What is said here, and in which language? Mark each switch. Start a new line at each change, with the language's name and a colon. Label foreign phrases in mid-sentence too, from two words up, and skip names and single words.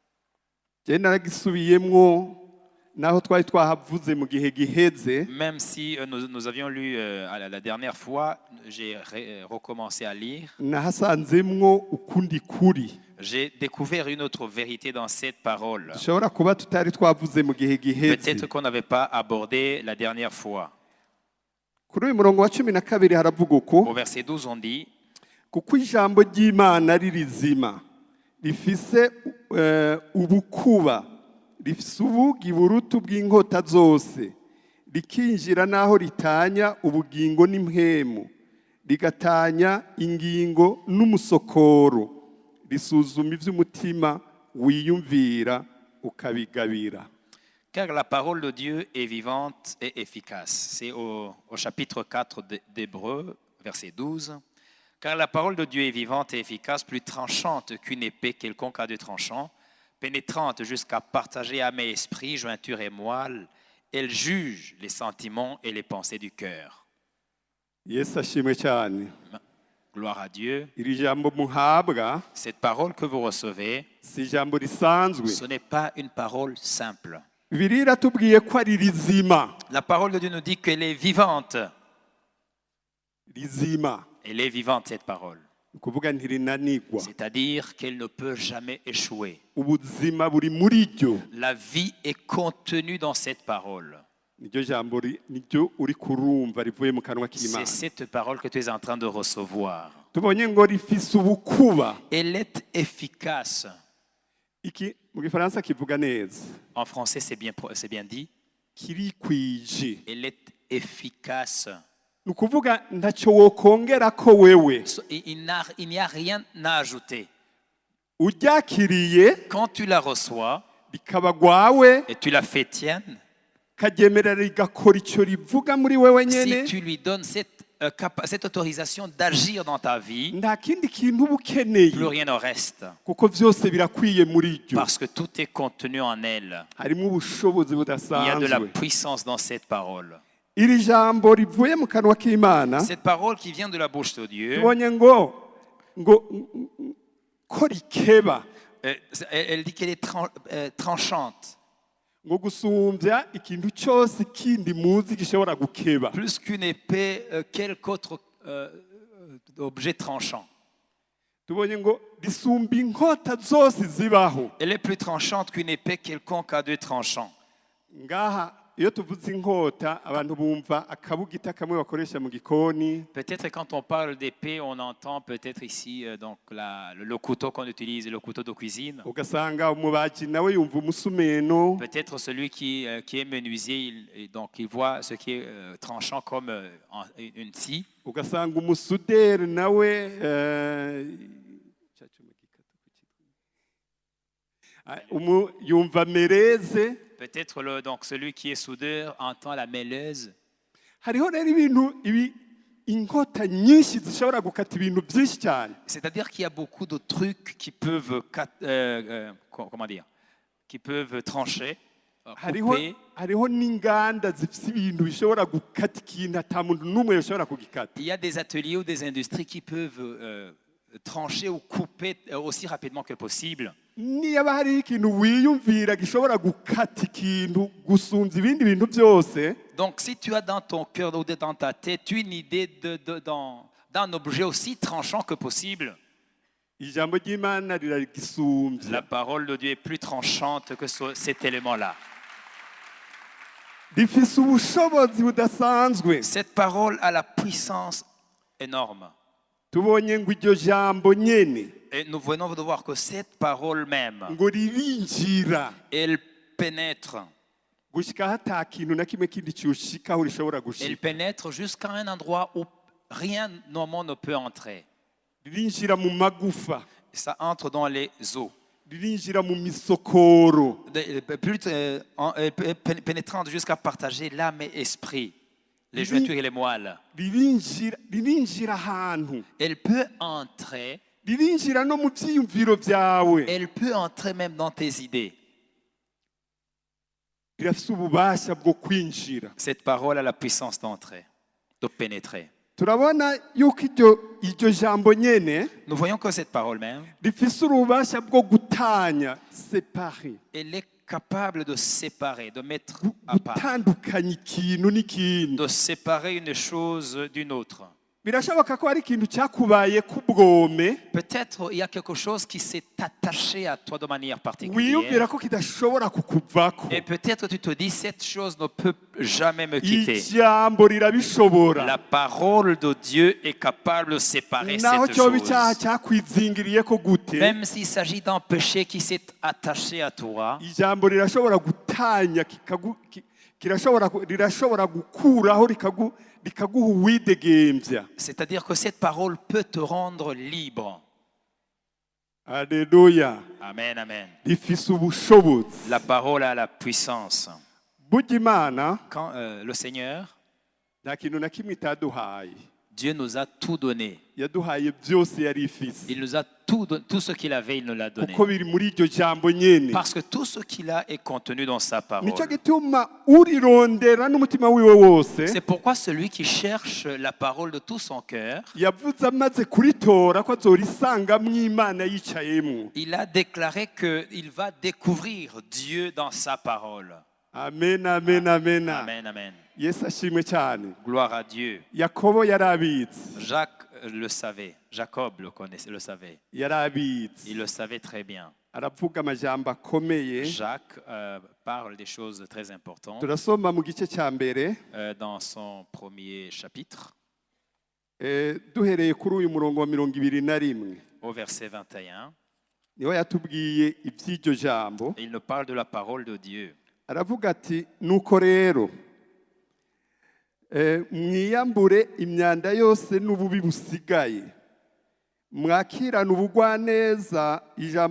French: Même si nous avions lu la dernière fois, j'ai recommencé à lire. J'ai découvert une autre vérité dans cette parole. Peut-être qu'on n'avait pas abordé la dernière fois. Au verset 12, on dit:
Rundi: kuko ijambo ry'Imana ari rizima rifise ubukuba rifise ubugi buruta bw'inkota zose rikinjira naho ritanya ubugingo n'impwemu rigatanya ingingo n'umusokoro risuzuma ivy'umutima wiyumvira ukabigabira.
French: Car la parole de Dieu est vivante et efficace. C'est au chapitre 4 d'Hébreux, verset 12. Car la parole de Dieu est vivante et efficace, plus tranchante qu'une épée quelconque à deux tranchants, pénétrante jusqu'à partager âme et esprit, jointure et moelle. Elle juge les sentiments et les pensées du cœur.
Rundi: Yesu ashimwe cyane.
French: Gloire à Dieu.
Rundi: Iri jambo muhabwa
French: Cette parole que vous recevez,
Rundi: si ijambo risanzwe.
French: ce n'est pas une parole simple.
Rundi: Bibiliya iratubwiye ko ari rizima.
French: La parole de Dieu nous dit qu'elle est vivante.
Rundi: Rizima.
French: Elle est vivante, cette parole.
Rundi: Ukuvuga ntirinanigwa.
French: C'est-à-dire qu'elle ne peut jamais échouer.
Rundi: Ubuzima buri muri ryo.
French: La vie est contenue dans cette parole.
Rundi: Niryo jambo niryo uri kurumva rivuye mu kanwa k'Imana.
French: C'est cette parole que tu es en train de recevoir.
Rundi: Tubonye ngo rifise ubukuba.
French: Elle est efficace.
Rundi: Iki mu gifaransa kivuga neza.
French: En français, c'est bien dit.
Rundi: Kirikwije.
French: Elle est efficace.
Rundi: Nukuvuga ntacyo wokongera ko wewe.
French: Il n'y a rien à ajouter.
Rundi: Uryakiriye
French: Quand tu la reçois
Rundi: rikaba gwawe
French: et tu la fais tienne,
Rundi: kagemera rigakora icyo rivuga muri wewe nyene.
French: si tu lui donnes cette autorisation d'agir dans ta vie,
Rundi: Nta kindi kintu uba ukeneye
French: plus rien ne reste.
Rundi: kuko vyose birakwiye muri ryo.
French: Parce que tout est contenu en elle.
Rundi: Harimo ubushobozi
French: Il y a de la
Rundi: budasanzwe.
French: puissance dans cette parole.
Rundi: Iri jambo rivuye mu kanwa k'Imana
French: Cette parole qui vient de la bouche de Dieu,
Rundi: tubonye ngo ko rikeba
French: elle dit qu'elle est tranchante.
Rundi: ngo gusumbya ikintu cyose kindi muzi gishobora gukeba.
French: Plus qu'une épée, quelque autre objet tranchant.
Rundi: Tubonye ngo risumba inkota zose zibaho.
French: Elle est plus tranchante qu'une épée quelconque à deux tranchants.
Rundi: Ngaha iyo tuvuze inkota abantu bumva akabugita kamwe bakoresha mu gikoni.
French: Peut-être quand on parle d'épée, on entend peut-être ici donc le couteau qu'on utilise, le couteau de cuisine.
Rundi: Ugasanga umubaji nawe yumva umusumeno.
French: Peut-être celui qui est menuisier, il voit ce qui est tranchant comme une scie.
Rundi: Ugasanga umusuderi nawe yumva mereze.
French: Peut-être donc celui qui est soudeur entend la mêleuse.
Rundi: Hariho rero ibintu inkota nyinshi zishobora gukata ibintu byinshi cyane.
French: C'est-à-dire qu'il y a beaucoup de trucs qui peuvent qui peuvent trancher, couper.
Rundi: Hariho n'inganda zifite ibintu bishobora gukata ikintu ata muntu n'umwe yoshobora kugikata.
French: Il y a des ateliers ou des industries qui peuvent trancher ou couper aussi rapidement que possible.
Rundi: Niba hari ikintu wiyumvira gishobora gukata ikintu gusunza ibindi bintu byose.
French: Donc si tu as dans ton cœur ou dans ta tête une idée d'un objet aussi tranchant que possible,
Rundi: Ijambo ry'Imana riragisumbya.
French: la parole de Dieu est plus tranchante que cet élément-là.
Rundi: Rifise ubushobozi budasanzwe.
French: Cette parole a la puissance énorme.
Rundi: Tubonye ngo iryo jambo nyene
French: Et nous venons de voir que cette parole même,
Rundi: ngo ririnjira
French: elle pénètre.
Rundi: gushika hata kintu na kimwe kindi cyushikaho rishobora
French: Elle
Rundi: gushika.
French: pénètre jusqu'à un endroit où rien normalement ne peut entrer.
Rundi: Ririnjira mu magufa.
French: Ça entre dans les os.
Rundi: Ririnjira mu misokoro.
French: Pénétrante jusqu'à partager l'âme et l'esprit, les jointures et les moelles.
Rundi: Ririnjira ahantu.
French: Elle peut entrer.
Rundi: Ririnjira no mu byiyumviro byawe.
French: Elle peut entrer même dans tes idées.
Rundi: Rirafise ububasha bwo kwinjira.
French: Cette parole a la puissance d'entrer, de pénétrer.
Rundi: Turabona yuko iryo jambo nyene
French: Nous voyons que cette parole même,
Rundi: rifise ububasha bwo gutanya,
French: séparer. elle est capable de séparer, de mettre à part,
Rundi: Gutandukanya ikintu n'ikindi.
French: de séparer une chose d'une autre.
Rundi: Birashoboka ko hari ikintu cyakubaye kubwome.
French: Peut-être il y a quelque chose qui s'est attaché à toi de manière particulière.
Rundi: Wiyumvira ko kidashobora kukuvako.
French: Et peut-être tu te dis, cette chose ne peut jamais me quitter.
Rundi: Ijambo rirabishobora.
French: La parole de Dieu est capable de séparer
Rundi: Naho
French: cette
Rundi: cyoba icyaha
French: chose.
Rundi: cyakwizingiriye ko gute.
French: Même s'il s'agit d'un péché qui s'est attaché à toi,
Rundi: Ijambo rirashobora gutanya rirashobora gukuraho rikaguha uwidegembya.
French: c'est-à-dire que cette parole peut te rendre libre. Alléluia. Amen, amen.
Rundi: Rifise ubushobozi.
French: La parole a la puissance.
Rundi: Burya Imana
French: Quand le Seigneur,
Rundi: nta kintu na kimwe itaduhaye.
French: Dieu nous a tout donné.
Rundi: yaduhaye byose yari ifise
French: Il nous a tout donné. Tout ce qu'il avait, il nous l'a donné.
Rundi: kuko biri muri iryo jambo nyene.
French: Parce que tout ce qu'il a est contenu dans sa parole.
Rundi: Nico gituma urirondera n'umutima wiwe wose
French: C'est pourquoi celui qui cherche la parole de tout son cœur,
Rundi: yavuze amaze kuritora ko azorisangamwo Imana yicayemwo.
French: il a déclaré qu'il va découvrir Dieu dans sa parole. Amen, amen, amen. Amen, amen.
Rundi: Yesu ashimwe cyane.
French: Gloire à Dieu.
Rundi: Yakobo yarabitse.
French: Jacques le savait. Jacob le connaissait, le savait.
Rundi: Yarabitse.
French: Il le savait très bien.
Rundi: Aravuga amajambo akomeye.
French: Jacques parle des choses très importantes
Rundi: Turasoma mu gice cya mbere
French: dans son premier chapitre,
Rundi: duhereye kuri uyu murongo wa 21
French: au verset 21.
Rundi: niho yatubwiye iby'iryo jambo.
French: Il nous parle de la parole de Dieu.
Rundi: Aravuga ati nuko rero mwiyambure imyanda yose n'ububi busigaye, mwakirana ubugwaneza, ijambo